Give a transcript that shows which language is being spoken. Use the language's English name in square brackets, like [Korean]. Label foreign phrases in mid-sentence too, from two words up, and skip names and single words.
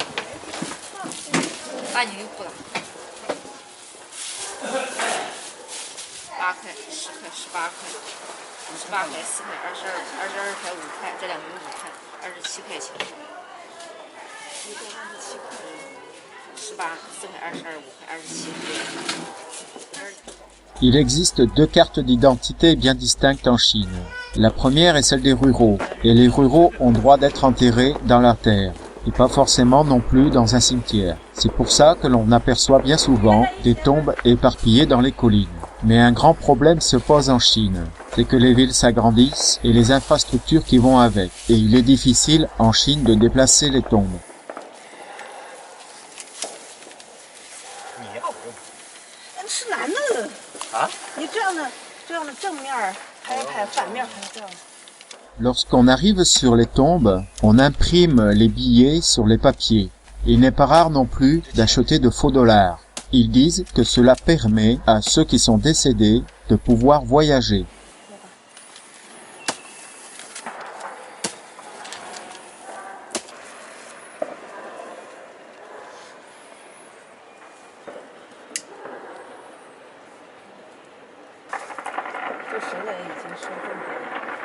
[Chinese] 大牛不了，8块、10块、18块。 18块、4块、22块、5块，这两个5块，27块钱。一个27块，18、4块、22、5块、27。 [French] Il existe deux cartes d'identité bien distinctes en Chine. La première est celle des ruraux, et les ruraux ont droit d'être enterrés dans la terre, et pas forcément non plus dans un cimetière. C'est pour ça que l'on aperçoit bien souvent des tombes éparpillées dans les collines. Mais un grand problème se pose en Chine, c'est que les villes s'agrandissent et les infrastructures qui vont avec, et il est difficile en Chine de déplacer les tombes. [Chinese] 是男的啊？你这样的正面拍一拍，反面拍这样。 [French] Lorsqu'on arrive sur les tombes, on imprime les billets sur les papiers. Il n'est pas rare non plus d'acheter de faux dollars. Ils disent que cela permet à ceux qui sont décédés de pouvoir voyager. [Chinese] 这谁来已经收重点了。